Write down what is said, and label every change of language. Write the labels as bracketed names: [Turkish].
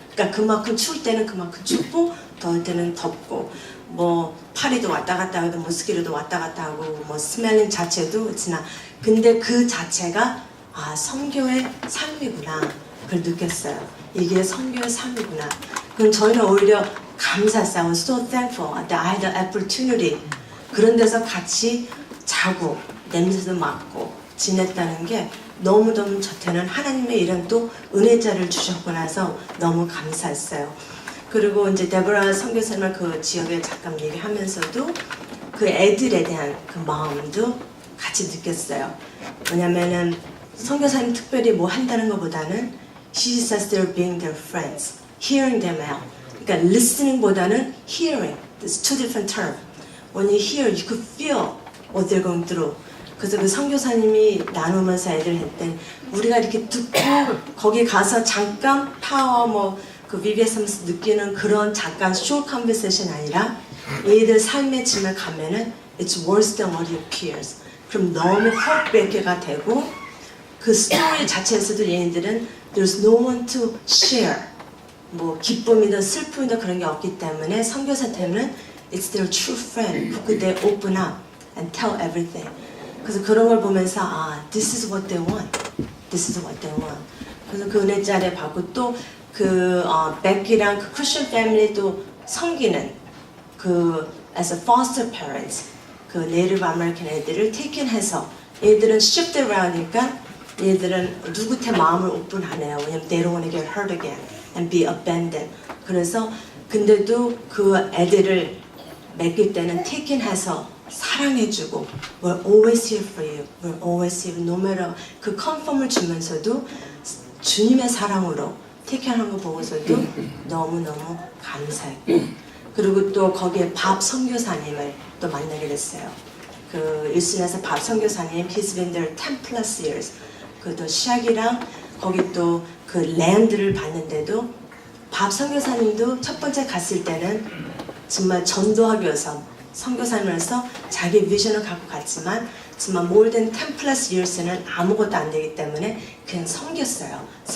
[Korean] 그러니까 그만큼 추울 때는 그만큼 춥고 더울 때는 덥고 뭐 파리도 왔다 갔다 하고 모스키토도 왔다 갔다 하고 뭐 스멜링 자체도 지나 근데 그 자체가 선교의 삶이구나 그걸 느꼈어요. 이게 선교의 삶이구나. 그럼 저희는 오히려 감사했어요. [English] I was so thankful that I had the opportunity. [Korean] 그런 데서 같이 자고 냄새도 맡고 지냈다는 게 너무너무 저한테는 하나님의 이런 또 은혜자를 주셨고 나서 너무 감사했어요. 그리고 이제 데보라 선교사님을 그 지역에 잠깐 얘기하면서도 그 애들에 대한 그 마음도 같이 느꼈어요. 왜냐면은 선교사님 특별히 뭐 한다는 것보다는 [English] she says they're being their friends, hearing them out. [Korean] 그러니까 listening보다는 hearing. [English] There's two different terms. When you hear, you could feel what they're going through. [Korean] 그래서 그 선교사님이 나누면서 애들 했던 우리가 이렇게 듣고 거기 가서 잠깐 파워 뭐 그 VBS 하면서 느끼는 그런 잠깐 short conversation 아니라 얘들 삶의 짐을 가면은 [English] it's worse than what it appears. [Korean] 그럼 너무 heartbreak가 되고 그 스토리 자체에서도 얘네들은 [English] there's no one to share. [Korean] 뭐 기쁨이든 슬픔이든 그런 게 없기 때문에 선교사한테는 [English] it's their true friend who could they open up and tell everything. [Korean] 그래서 그런 걸 보면서 [English] this is what they want. This is what they want. [Korean] 그래서 그 은혜자리 받고 또 그 베키랑 그 크리스천 패밀리도 섬기는 그 [English] as a foster parents [Korean] 그 네이티브 아메리칸 애들을 테이킹해서 얘들은 shift around니까 얘들은 누구한테 마음을 오픈하네요. 왜냐면 [English] they don't want to get hurt again and be abandoned. [Korean] 그래서 근데도 그 애들을 맡길 때는 테이킹해서 사랑해주고 [English] we're always here for you. We're always here. No matter [Korean] 그 컨펌을 주면서도 주님의 사랑으로 테이크하는 거 보고서도 너무너무 감사했고 그리고 또 거기에 밥 선교사님을 또 만나게 됐어요. 그 일순에서 밥 선교사님 [English] He's been there 10 plus years. [Korean] 그 또 시작이랑 거기 또 그 랜드를 봤는데도 밥 선교사님도 첫 번째 갔을 때는 정말 전도하기 위해서 선교사님으로서 자기 비전을 갖고 갔지만 정말 [English] more than 10 plus years [Korean] 는 아무것도 안 되기 때문에 그냥 섬겼어요.